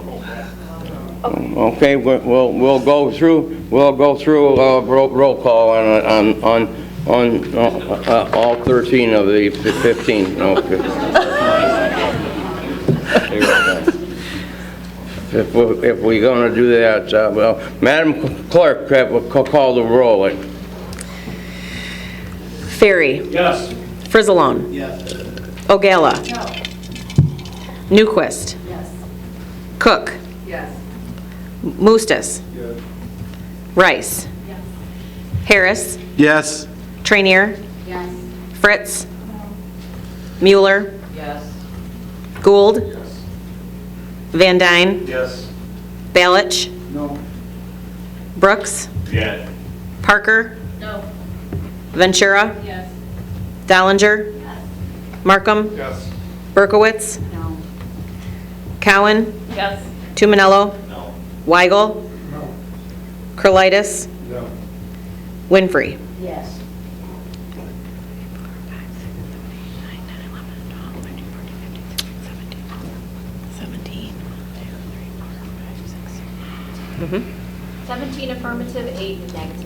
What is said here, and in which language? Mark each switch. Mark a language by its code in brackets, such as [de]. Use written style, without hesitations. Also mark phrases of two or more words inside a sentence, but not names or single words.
[en] Okay, we'll go through roll call on all 13 of the 15. Okay. If we're going to do that, well, Madam Clerk, call the roll. Ferry. Yes. Frizzalone. Yes. Ogala. No. Newquist. Yes. Cook. Yes. Mustis. Yes. Rice. Yes. Harris. Yes. Trainier. Yes. Fritz. Mueller. Yes. Gould. Van Dyne. Yes. Balich. No. Brooks. Yeah. Parker. No. Ventura. Yes. Dollinger. Yes. Markham. Yes. Berkowitz. No. Cowan. Yes. Tuminello. No. Weigel. No. Krolitis. No. Winfrey. Yes. Mm-hmm. 17 affirmative, 8 negative.